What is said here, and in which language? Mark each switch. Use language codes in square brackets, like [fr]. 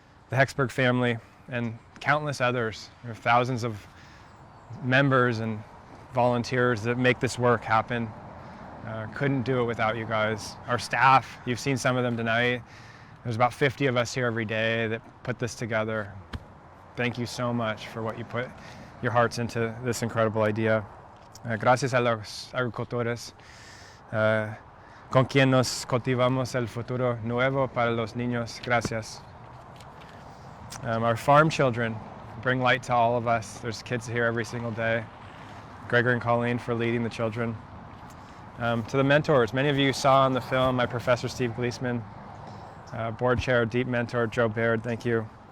[en] The Hexberg family, and countless others. There are thousands of members and volunteers that make this work happen. Couldn't do it without you guys. Our staff, you've seen some of them tonight. There's about 50 of us here every day that put this together. Thank you so much for what you put your hearts into this incredible idea. [es] Gracias a los agricultores con quien nos cultivamos el futuro nuevo para los niños. Gracias. [en] Our farm children bring light to all of us. There's kids here every single day. Gregor and Colleen for leading the children. To the mentors, many of you saw on the film my Professor Steve Gleesman, board chair, deep mentor, Joe Baird, thank you.